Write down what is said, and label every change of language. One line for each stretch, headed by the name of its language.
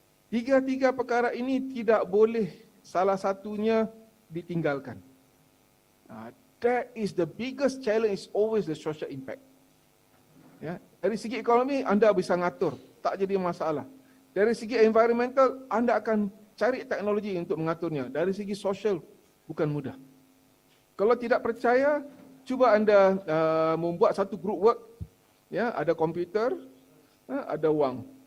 Malay: Tiga-tiga perkara ini tidak boleh salah satunya ditinggalkan.
English: That is the biggest challenge, is always the social impact.
Malay: Ya, dari segi ekonomi anda bisa ngatur, tak jadi masalah. Dari segi environmental anda akan cari teknologi untuk mengaturnya. Dari segi sosial bukan mudah. Kalau tidak percaya, cuba anda membuat satu group work, ya, ada komputer, ada wang.